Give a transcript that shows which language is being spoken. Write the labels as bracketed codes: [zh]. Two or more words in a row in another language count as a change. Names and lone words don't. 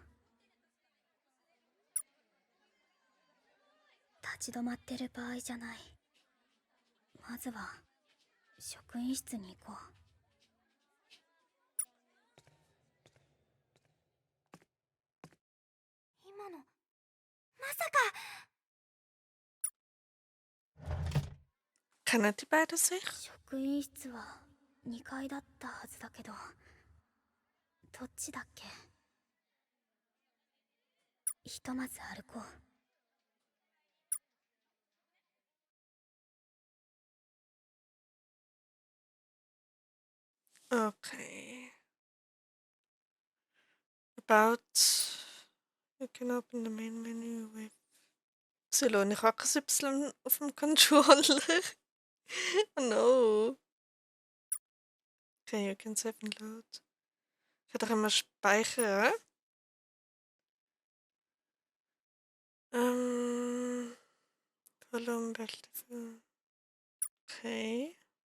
[ja] 立ち止まってる場合じゃない。まずは職員室に行こう。今のまさか。 [de] Kennen die beiden sich? [ja] 職員室は2階だったはずだけど、どっちだっけ。ひとまず歩こう。 [en] Okay. About. You can open the main menu with. [de] Silo, ich habe kein Y auf dem Controller. [en] Oh no. Okay, you can save and load. [de] Ich kann doch immer speichern. Volume, Bildschirm. Okay.